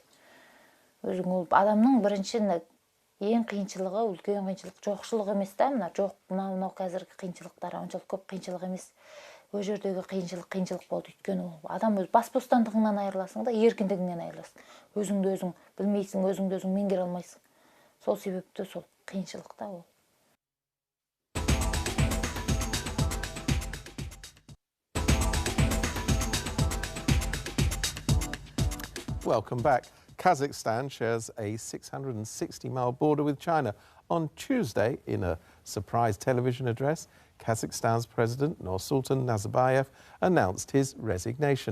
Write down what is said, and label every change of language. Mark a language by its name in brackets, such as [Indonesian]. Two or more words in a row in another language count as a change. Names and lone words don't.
[Kazakh] Өзің ол адамның бірінші ең қиыншылығы, үлкен қиыншылық жоқшылық емес та, мына жоқ, мынау қазіргі қиыншылықтар оншалық көп қиыншылық емес. Ол жердегі қиыншылық болды, өйткені адам өз бас бостандығыңнан айырыласың да, еркіндігіңнен айырыласың. Өзіңді өзің білмейсің, өзіңді өзің меңгере алмайсың. Сол себепті сол қиыншылық та ол. [English] Welcome back. Kazakhstan shares a 660-mile border with China. On Tuesday, in a surprise television address, Kazakhstan's President Nursultan Nazarbayev announced his resignation.